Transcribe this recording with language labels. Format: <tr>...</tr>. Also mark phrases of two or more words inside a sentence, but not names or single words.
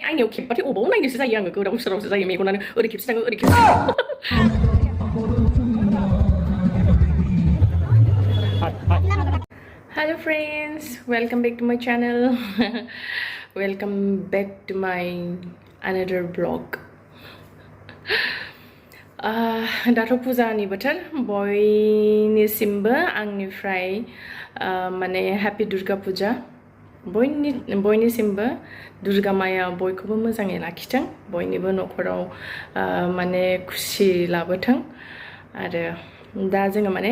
<brx>आइनायाव खेबबाथाय अबाव नायनोसो जायो आङो गोदाव सोरावसो जायो मेगनानो ओरै खेबसे थाङो ओरै खेबसे</brx> <en>Hello friends, welcome back to my channel. Welcome back to my another vlog.</en> <brx>दाथ' पुजानि बोथोर बयनिसिमबो आंनिफ्राय माने हैप्पी दुर्गा पुजा बयनिसिमबो दुर्गा माया बयखौबो मोजाङै लाखिथों बयनिबो न'खराव माने खुसि लाबोथों आरो दा जोङो माने</brx>